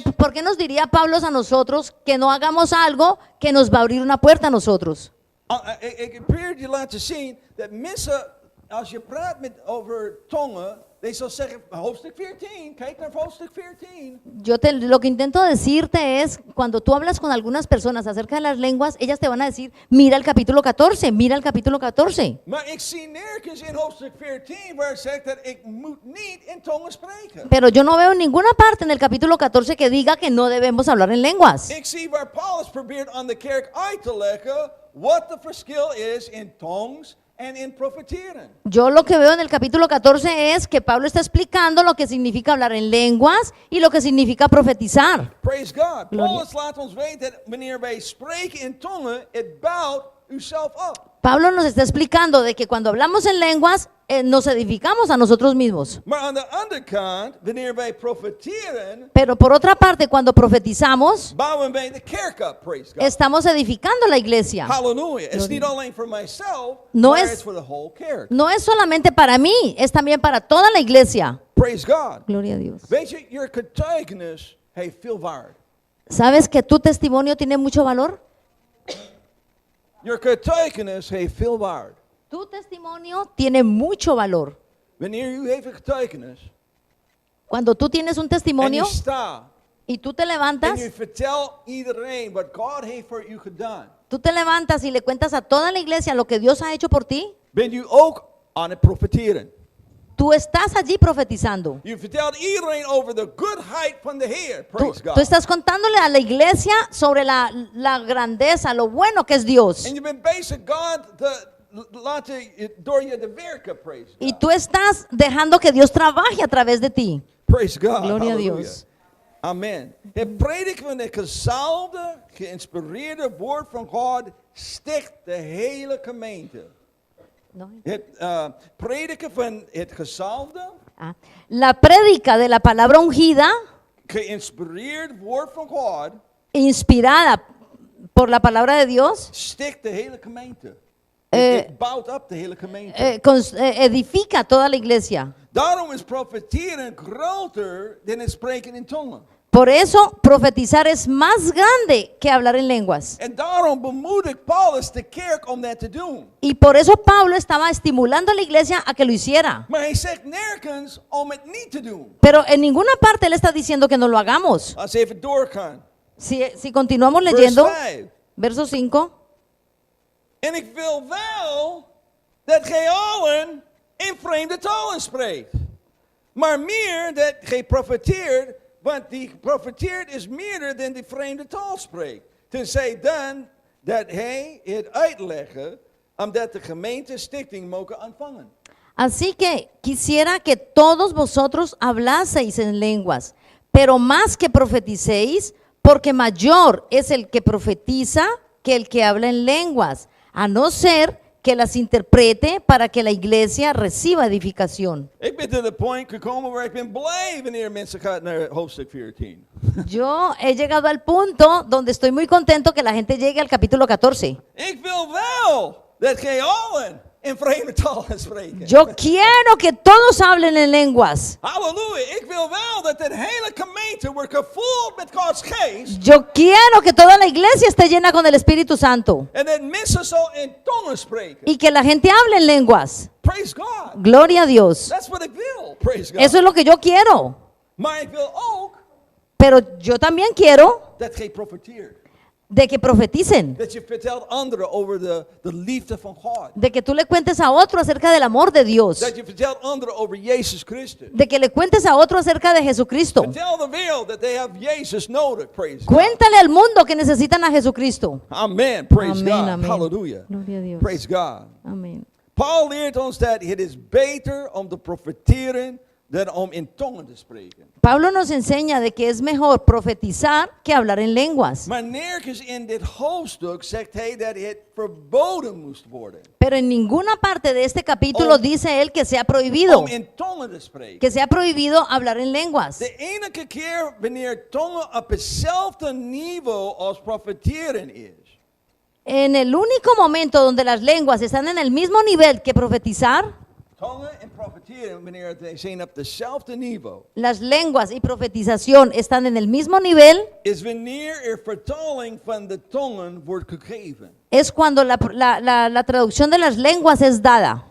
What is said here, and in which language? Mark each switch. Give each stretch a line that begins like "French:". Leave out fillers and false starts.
Spanish: ¿Por qué nos diría Pablo a nosotros que no hagamos algo que nos va a abrir una puerta a nosotros?
Dutch: Ik probeer je laten zien dat mensen, als je praat over tongen, die zal zeggen, hoofdstuk 14, kijk naar hoofdstuk 14.
Spanish: Lo que intento decirte es, cuando tú hablas con algunas personas acerca de las lenguas, ellas te van a decir, mira el capítulo 14, mira el capítulo 14.
Dutch: Maar ik zie nergens in hoofdstuk 14 waar het zegt dat ik moet niet in tongen spreken.
Spanish: Pero yo no veo ninguna parte en el capítulo 14 que diga que no debemos hablar en lenguas.
Dutch: Ik zie waar Paulus probeert aan de kerk uit te leggen wat de verschil is in tongues en in profeteren.
Spanish: Yo lo que veo en el capítulo 14 es que Pablo está explicando lo que significa hablar en lenguas y lo que significa profetizar.
English: Praise God.
Spanish: Gloria.
Dutch: Paulus laat ons weten dat wanneer wij spreken in tongen, het bouwt uzelf op.
Spanish: Pablo nos está explicando de que cuando hablamos en lenguas nos edificamos a nosotros mismos.
Dutch: Maar aan de andere kant, wanneer wij profeteren,
Spanish: Pero por otra parte, cuando profetizamos,
Dutch: bouwen wij de kerk op.
English: Praise God.
Spanish: estamos edificando la iglesia.
Dutch: Hallelujah. Het is
Spanish: Gloria.
Dutch: niet alleen voor mijzelf,
Spanish: No
Dutch: maar
Spanish: es-
Dutch: het is voor de whole kerk.
Spanish: No es solamente para mí, es también para toda la iglesia.
English: Praise God.
Spanish: Gloria a Dios.
Dutch: Weet je, je getuigenis heeft veel waarde.
Spanish: ¿Sabes que tu testimonio tiene mucho valor?
Dutch: Je getuigenis heeft veel waarde.
Spanish: Tu testimonio tiene mucho valor.
Dutch: Wanneer u heeft een getuigenis
Spanish: Cuando tú tienes un
Dutch: en
Spanish: testimonio
Dutch: je staat
Spanish: y tú te
Dutch: en
Spanish: levantas,
Dutch: je vertelt iedereen wat God heeft voor u gedaan,
Spanish: y le cuentas a toda la iglesia lo que Dios ha hecho por ti,
Dutch: bent u ook aan het profeteren.
Spanish: tú estás allí profetizando.
Dutch: Je vertelt iedereen over de goedheid van de Heer.
Spanish: Tú,
English: Praise God.
Spanish: tú estás contándole a la iglesia sobre la grandeza, lo bueno que es Dios.
Dutch: En je bent bezig God te laten door je te werken.
English: Praise
Spanish: Y
English: God.
Spanish: tú estás dejando que Dios trabaje a través de ti.
English: Praise God.
Spanish: Gloria a Hallelujah. Dios. Amen.
Dutch: Het prediken van het gezalfde, geïnspireerde woord van God sticht de hele gemeente.
Spanish: ¿No?
Dutch: Het prediken van het gezalfde,
Spanish: La prédica de la palabra ungida,
Dutch: geïnspireerd woord van God,
Spanish: inspirada por la palabra de Dios,
Dutch: stikt de hele gemeente. Het bouwt op de hele gemeente.
Spanish: edifica toda la iglesia.
Dutch: Daarom is profeteren groter dan het spreken in tongen.
Spanish: Por eso profetizar es más grande que hablar en lenguas.
Dutch: En daarom bemoedigt Paulus de kerk om dat te doen.
Spanish: Y por eso Pablo estaba estimulando a la iglesia a que lo hiciera.
Dutch: Maar hij zegt nergens om het niet te doen.
Spanish: Pero en ninguna parte él está diciendo que no lo hagamos.
Dutch: Als we even doorgaan.
Spanish: Si continuamos
Dutch: Vers
Spanish: leyendo,
Dutch: 5.
Spanish: verso 5.
Dutch: En ik wil wel dat gij allen in vreemde talen spreekt. Maar meer dat gij profeteert, want die profeteert is meerder dan die vreemde taal spreekt. Tenzij dan dat hij het uitleggen, omdat de gemeente stichting mogen ontvangen.
Spanish: Así que quisiera que todos vosotros hablaseis en lenguas, pero más que profeticéis, porque mayor es el que profetiza que el que habla en lenguas, a no ser que las interprete para que la iglesia reciba edificación.
Dutch: Ik ben tot de point gekomen waar ik ben blij wanneer mensen gaan naar hoofdstuk 14.
Spanish: Yo he llegado al punto donde estoy muy contento que la gente llegue al capítulo 14.
Dutch: Ik wil wel dat gij allen in vreemde talen spreken.
Spanish: Yo quiero que todos hablen en lenguas. Halleluja.
Dutch: Ik wil wel dat de hele gemeente wordt gevuld met Gods geest.
Spanish: Yo quiero que toda la iglesia esté llena con el Espíritu Santo
Dutch: En dat mensen zo in tongen spreken.
Spanish: y que la gente hable en lenguas.
English: Praise God.
Spanish: Gloria a Dios.
English: That's what
Dutch: ik wil.
English: Praise God.
Spanish: Eso es lo que yo quiero.
Dutch: Maar ik wil ook
Spanish: Pero yo también quiero
Dutch: dat gij profeteert.
Spanish: de que profeticen,
Dutch: Dat je vertelt anderen over de liefde van God.
Spanish: de que tú le cuentes a otro acerca del amor de Dios,
Dutch: Dat je vertelt anderen over Jezus Christus.
Spanish: de que le cuentes a otro acerca de Jesucristo.
Dutch: Vertel de wereld dat
English: they have
Dutch: Jezus nodig.
English: Praise God.
Spanish: Cuéntale al mundo que necesitan a Jesucristo.
English: Amen. Praise
Spanish: Amén,
English: God.
Spanish: amén. Hallelujah. Gloria a Dios.
English: Praise God.
Spanish: Amén.
Dutch: Paul leert ons dat het is beter om te profeteren dan om in tongen te spreken.
Spanish: Pablo nos enseña de que es mejor profetizar que hablar en lenguas.
Dutch: Maar nergens in dit hoofdstuk zegt hij dat het verboden moest worden
Spanish: Pero en ninguna parte de este capítulo dice él que sea prohibido,
Dutch: om in tongen te spreken.
Spanish: que sea prohibido hablar en lenguas.
Dutch: De enige keer wanneer tongen op hetzelfde niveau als profeteren is,
Spanish: En el único momento donde las lenguas están en el mismo nivel que profetizar,
Dutch: tongen en profeteren wanneer ze zijn op hetzelfde niveau,
Spanish: las lenguas y profetización están en el mismo nivel,
Dutch: is wanneer er vertaling van de tongen wordt gegeven.
Spanish: es cuando la traducción de las lenguas es dada.